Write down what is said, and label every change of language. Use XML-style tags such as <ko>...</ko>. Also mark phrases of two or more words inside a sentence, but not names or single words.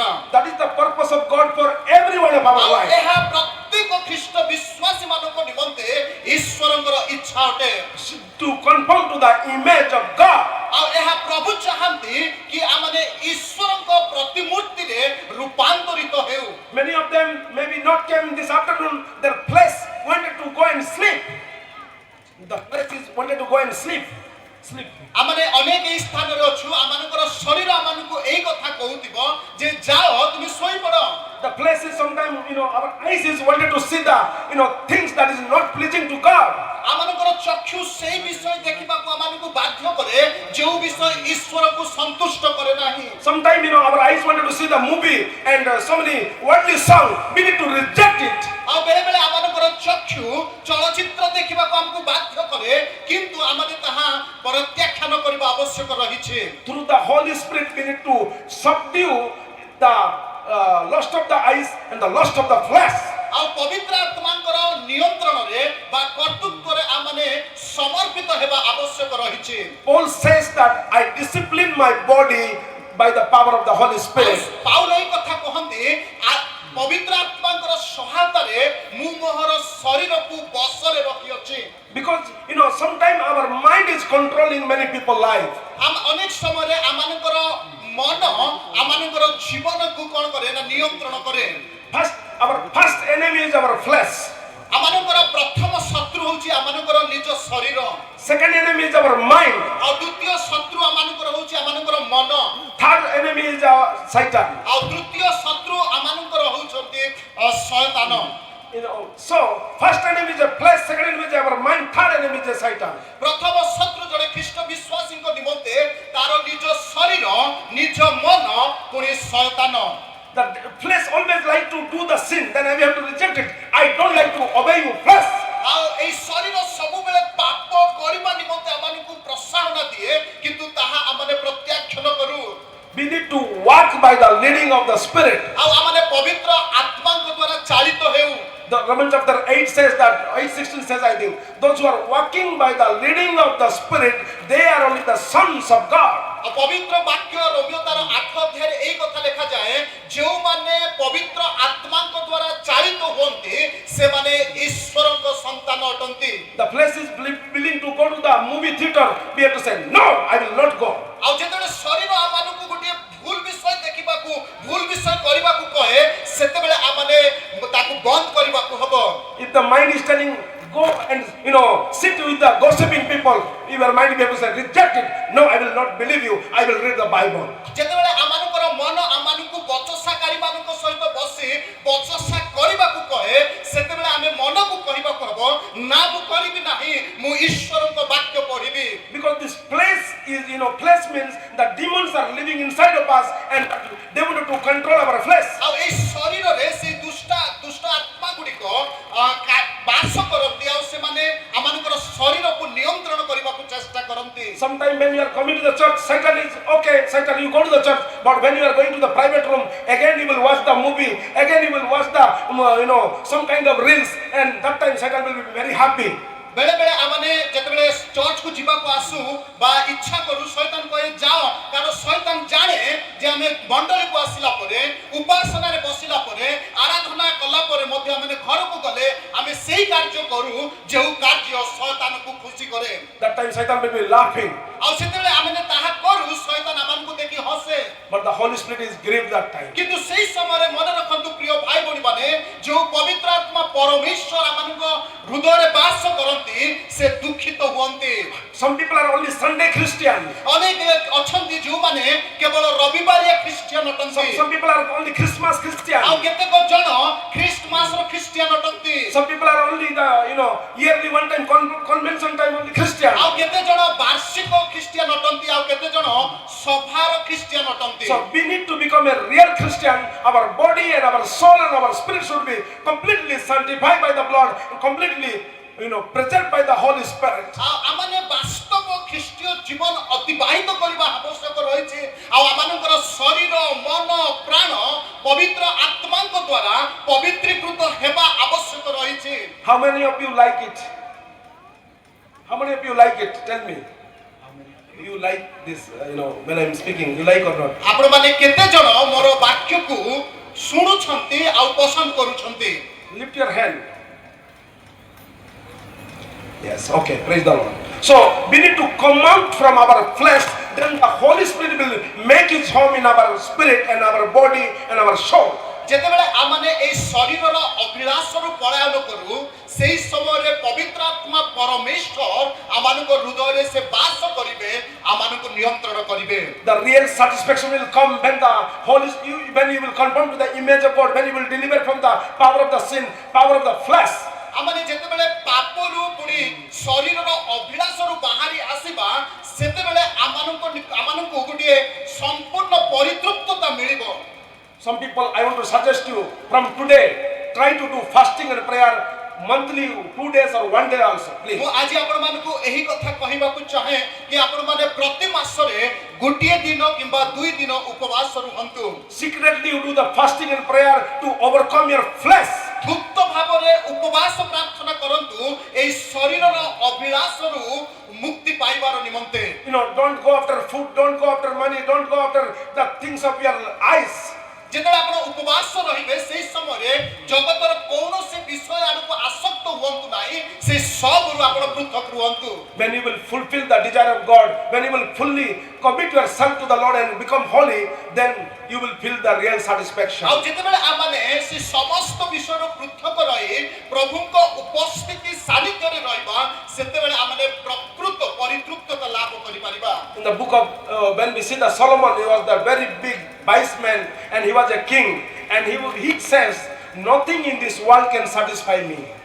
<en>That is the purpose of God for every one of our ଆଉ life.</en> <or>ଏହା ପ୍ରତ୍ୟେକ ଖ୍ରୀଷ୍ଟ ବିଶ୍ୱାସୀମାନଙ୍କ ନିମନ୍ତେ ଈଶ୍ୱରଙ୍କର ଇଚ୍ଛା ଅଟେ।</or> <en>To conform to the image of God.</en> <or>ଆଉ ଏହା ପ୍ରଭୁ ଚାହାନ୍ତି କି ଆମମାନେ ଈଶ୍ୱରଙ୍କ ପ୍ରତିମୂର୍ତ୍ତିରେ ରୂପାନ୍ତରିତ ହେଉ।</or> <en>Many of them maybe not came this afternoon. Their flesh wanted to go and sleep. The flesh is wanted to go and sleep.</en> <or>ଆମମାନେ ଅନେକ ଏହି ସ୍ଥାନରେ ଅଛୁ ଆମମାନଙ୍କର ଶରୀର ଆମମାନଙ୍କୁ ଏଇ କଥା କହୁଥିବ ଯେ ଯାଅ ତୁମେ ଶୋଇପଡ଼।</or> <en>The flesh is sometimes, our eyes is wanted to see the, things that is not pleasing to God.</en> <or>ଆମମାନଙ୍କର ଚକ୍ଷୁ ସେଇ ବିଷୟ ଦେଖିବାକୁ ଆମମାନଙ୍କୁ ବାଧ୍ୟ କରେ ଯେଉଁ ବିଷୟ ଈଶ୍ୱରକୁ ସନ୍ତୁଷ୍ଟ କରେ ନାହିଁ।</or> <en>Sometimes, our eyes wanted to see the movie and so many worldly songs. We need to reject it.</en> <or>ଆଉ ବେଳେ ବେଳେ ଆମମାନଙ୍କର ଚକ୍ଷୁ ଚଳଚ୍ଚିତ୍ର ଦେଖିବାକୁ ଆମକୁ ବାଧ୍ୟ କରେ କିନ୍ତୁ ଆମମାନେ ତାହା ପ୍ରତ୍ୟାଖ୍ୟାନ କରିବା ଆବଶ୍ୟକ ରହିଛି।</or> <en>Through the Holy Spirit, we need to subdue the lust of the eyes and the lust of the flesh.</en> <or>ଆଉ ପବିତ୍ର ଆତ୍ମାଙ୍କର ନିୟନ୍ତ୍ରଣରେ ବା କର୍ତ୍ତୃତ୍ୱରେ ଆମମାନେ ସମର୍ପିତ ହେବା ଆବଶ୍ୟକ ରହିଛି।</or> <en>Paul says that I discipline my body by the power of the Holy Spirit.</en> <or>ପାଉଲ ଏହି କଥା କହନ୍ତି ପବିତ୍ର ଆତ୍ମାଙ୍କର ସହାୟତାରେ ମୁଁ ମୋର ଶରୀରକୁ ବଶରେ ରଖିଅଛି।</or> <en>Because sometimes our mind is controlling many people's life.</en> <or>ଅନେକ ସମୟରେ ଆମମାନଙ୍କର ମନ ଆମମାନଙ୍କର ଜୀବନକୁ କ'ଣ କରେ ନା ନିୟନ୍ତ୍ରଣ କରେ।</or> <en>Our first enemy is our flesh.</en> <or>ଆମମାନଙ୍କର ପ୍ରଥମ ଶତ୍ରୁ ହେଉଛି ଆମମାନଙ୍କର ନିଜ ଶରୀର।</or> <en>Second enemy is our mind.</en> <or>ଆଉ ଦ୍ୱିତୀୟ ଶତ୍ରୁ ଆମମାନଙ୍କର ହେଉଛି ଆମମାନଙ୍କର ମନ।</or> <en>Third enemy is our Satan.</en> <or>ଆଉ ତୃତୀୟ ଶତ୍ରୁ ଆମମାନଙ୍କର ହେଉଛନ୍ତି ଶୟତାନ।</or> <en>So first enemy is the flesh, second enemy is our mind, third enemy is the Satan.</en> <or>ପ୍ରଥମ ଶତ୍ରୁ ଜଣେ ଖ୍ରୀଷ୍ଟ ବିଶ୍ୱାସୀଙ୍କ ନିମନ୍ତେ ତାର ନିଜ ଶରୀର ନିଜ ମନ ପୁଣି ଶୟତାନ।</or> <en>The flesh always like to do the sin, then we have to reject it. I don't like to obey you, flesh.</en> <or>ଆଉ ଏହି ଶରୀର ସବୁବେଳେ ପାପ କରିବା ନିମନ୍ତେ ଆମମାନଙ୍କୁ ପ୍ରୋତ୍ସାହନ ଦିଏ କିନ୍ତୁ ତାହା ଆମେ ପ୍ରତ୍ୟାଖ୍ୟାନ କରୁ।</or> <en>We need to walk by the leading of the Spirit.</en> <or>ଆଉ ଆମେ ପବିତ୍ର ଆତ୍ମାଙ୍କ ଦ୍ୱାରା ଚାଳିତ ହେଉ।</or> <en>The Romans chapter 8 says that, 8:16 says, I think, those who are walking by the leading of the Spirit, they are only the sons of God.</en> <or>ଆଉ ପବିତ୍ର ବାକ୍ୟ ରୋମିଓ ତାର 8 ଅଧ୍ୟାୟରେ ଏହି କଥା ଲେଖାଯାଏ ଯେଉଁମାନେ ପବିତ୍ର ଆତ୍ମାଙ୍କ ଦ୍ୱାରା ଚାଳିତ ହୁଅନ୍ତି ସେମାନେ ଈଶ୍ୱରଙ୍କ ସନ୍ତାନ ଅଟନ୍ତି।</or> <en>The flesh is willing to go to the movie theater. We have to say, no, I will not go.</en> <or>ଆଉ ଯେତେବେଳେ ଶରୀର ଆମମାନଙ୍କୁ ଗୋଟିଏ ଭୁଲ ବିଷୟ ଦେଖିବାକୁ ଭୁଲ ବିଷୟ କରିବାକୁ କହେ ସେତେବେଳେ ଆମେ ତାକୁ ବନ୍ଦ କରିବାକୁ ହବ।</or> <en>If the mind is telling, go and sit with the gossiping people, your mind will be able to say, reject it. No, I will not believe you. I will read the Bible.</en> <or>ଯେତେବେଳେ ଆମମାନଙ୍କର ମନ ଆମମାନଙ୍କୁ ବଚସାକାରୀମାନଙ୍କ ସହିତ ବସି ବଚସା କରିବାକୁ କହେ ସେତେବେଳେ ଆମେ ମନକୁ କହିବାକୁ ହବ ନା ମୁଁ କରିବି ନାହିଁ ମୁଁ ଈଶ୍ୱରଙ୍କ ବାକ୍ୟ ପଢ଼ିବି।</or> <en>Because this place is, place means the demons are living inside of us and they want to control our flesh.</en> <or>ଆଉ ଏହି ଶରୀରରେ ସେଇ ଦୁଷ୍ଟ ଆତ୍ମା ଗୁଡ଼ିକ ବାସ କରନ୍ତି ଆଉ ସେମାନେ ଆମମାନଙ୍କର ଶରୀରକୁ ନିୟନ୍ତ୍ରଣ କରିବାକୁ ଚେଷ୍ଟା କରନ୍ତି।</or> <en>Sometimes when you are coming to the church, Satan is okay, Satan, you go to the church, but when you are going to the private room, again you will watch the movie, again you will watch the, some kind of reels, and that time Satan will be very happy.</en> <or>ବେଳେ ବେଳେ ଆମେ ଯେତେବେଳେ ଚର୍ଚ୍ଚକୁ ଯିବାକୁ ଆସୁ ବା ଇଚ୍ଛା କରୁ ଶୈତାନ କହେ ଯାଅ କାରଣ ଶୈତାନ ଜାଣେ ଯେ ଆମେ ମଣ୍ଡଳୀକୁ ଆସିଲା ପରେ ଉପାସନାରେ ବସିଲା ପରେ ଆରାଧନା କଲା ପରେ ମଧ୍ୟ ଆମେ ଘରକୁ ଗଲେ ଆମେ ସେଇ କାର୍ଯ୍ୟ କରୁ ଯେଉଁ କାର୍ଯ୍ୟ ଶୈତାନକୁ ଖୁସି କରେ।</or> <en>That time Satan will be laughing.</en> <or>ଆଉ ସେତେବେଳେ ଆମେ ତାହା କରୁ ଶୈତାନ ଆମକୁ ଦେଖି ହସେ।</or> <en>But the Holy Spirit is grieved that time.</en> <or>କିନ୍ତୁ ସେଇ ସମୟରେ ମନେ ରଖନ୍ତୁ ପ୍ରିୟ ଭାଇ ଭଉଣୀମାନେ ଯେଉଁ ପବିତ୍ର ଆତ୍ମା ପରମେଶ୍ୱର ଆମମାନଙ୍କ ହୃଦୟରେ ବାସ କରନ୍ତି ସେ ଦୁଃଖିତ ହୁଅନ୍ତି।</or> <en>Some people are only Sunday Christian.</en> <or>ଅନେକ ଅଛନ୍ତି ଯେଉଁମାନେ କେବଳ ରବିବାରିଆ ଖ୍ରୀଷ୍ଟିଆନ ଅଟନ୍ତି।</or> <en>Some people are only Christmas Christian.</en> <or>ଆଉ କେତେକ ଜଣ ଖ୍ରୀଷ୍ଟମାସର ଖ୍ରୀଷ୍ଟିଆନ ଅଟନ୍ତି।</or> <en>Some people are only the yearly one time convention time only Christian.</en> <or>ଆଉ କେତେ ଜଣ ବାର୍ଷିକ ଖ୍ରୀଷ୍ଟିଆନ ଅଟନ୍ତି ଆଉ କେତେ ଜଣ ସଭାର ଖ୍ରୀଷ୍ଟିଆନ ଅଟନ୍ତି। ରୁହନ୍ତି।</or> <en>So we need to become a real Christian. Our body and our soul and our spirit should be completely sanctified by the blood, completely, preserved by the Holy Spirit.</en> <or>ଆମମାନେ ବାସ୍ତବ ଖ୍ରୀଷ୍ଟୀୟ ଜୀବନ ଅତିବାହିତ କରିବା ଆବଶ୍ୟକ ରହିଛି। ଆଉ ଆମମାନଙ୍କର ଶରୀର ମନ ପ୍ରାଣ ପବିତ୍ର ଆତ୍ମାଙ୍କ ଦ୍ୱାରା ପବିତ୍ରୀକୃତ ହେବା ଆବଶ୍ୟକ ରହିଛି।</or> <en>How many of you like it? How many of you like it? Tell me. You like this, when I'm speaking, you like or not?</en> <or>ଆପଣମାନେ କେତେ ଜଣ ମୋର ବାକ୍ୟକୁ ଶୁଣୁଛନ୍ତି ଆଉ ପସନ୍ଦ କରୁଛନ୍ତି?</or> <en>Lift your hand. Yes, okay, praise the Lord. So we need to come out from our flesh, then the Holy Spirit will make his home in our spirit and our body and our soul.</en> <or>ଯେତେବେଳେ ଆମମାନେ ଏହି ଶରୀରର ଅଭିଳାଷରୁ ପଳାୟନ କରୁ ସେହି ସମୟରେ ପବିତ୍ର ଆତ୍ମା ପରମେଶ୍ୱର ଆମମାନଙ୍କ ହୃଦୟରେ ସେ ବାସ କରିବେ, ଆମମାନଙ୍କୁ ନିୟନ୍ତ୍ରଣ କରିବେ।</or> <en>The real satisfaction will come when when you will conform to the image of God, when you will deliver from the power of the sin, power of the flesh.</en> <or>ଆମମାନେ ଯେତେବେଳେ ପାପରୁ ପୁଣି ଶରୀରର ଅଭିଳାଷରୁ ବାହାରି ଆସିବା ସେତେବେଳେ ଆମମାନଙ୍କୁ ଗୋଟିଏ ସମ୍ପୂର୍ଣ୍ଣ ପରିତୃପ୍ତତା ମିଳିବ।</or> <en>Some people, I want to suggest you from today, try to do fasting and prayer monthly, 2 days or 1 day also, please.</en> <or>ମୁଁ ଆଜି ଆପଣମାନଙ୍କୁ ଏହି କଥା କହିବାକୁ ଚାହେଁ କି ଆପଣମାନେ ପ୍ରତି ମାସରେ ଗୋଟିଏ ଦିନ କିମ୍ବା 2 ଦିନ ଉପବାସ ରୁହନ୍ତୁ।</or> <en>Secretly you do the fasting and prayer to overcome your flesh.</en> <or>ଗୁପ୍ତ ଭାବରେ ଉପବାସ ପ୍ରାର୍ଥନା କରନ୍ତୁ ଏହି ଶରୀରର ଅଭିଳାଷରୁ ମୁକ୍ତି ପାଇବାର ନିମନ୍ତେ।</or> <en>Don't go after food, don't go after money, don't go after the things of your eyes.</en> <or>ଯେତେବେଳେ ଆପଣ ଉପବାସ ରହିବେ ସେହି ସମୟରେ ଜଗତର କୌଣସି ବିଷୟ ଆଡ଼କୁ ଆସକ୍ତ ହୁଅନ୍ତୁ ନାହିଁ, ସେ ସବୁରୁ ଆପଣ ପୃଥକ ରୁହନ୍ତୁ।</or> <en>When you will fulfill the desire of God, when you will fully commit yourself to the Lord and become holy, then you will feel the real satisfaction.</en> <or>ଆଉ ଯେତେବେଳେ ଆମମାନେ ସେ ସମସ୍ତ ବିଷୟରୁ ପୃଥକ ରହି ପ୍ରଭୁଙ୍କ ଉପସ୍ଥିତି ସାନ୍ନିଧ୍ୟରେ ରହିବା ସେତେବେଳେ ଆମମାନେ ପ୍ରକୃତ ପରିତୃପ୍ତତା ଲାଭ କରିପାରିବା।</or> <en>In the book of when we see the Solomon, he was the very big wise man and he was a king, and he says nothing in this world can satisfy me.</en>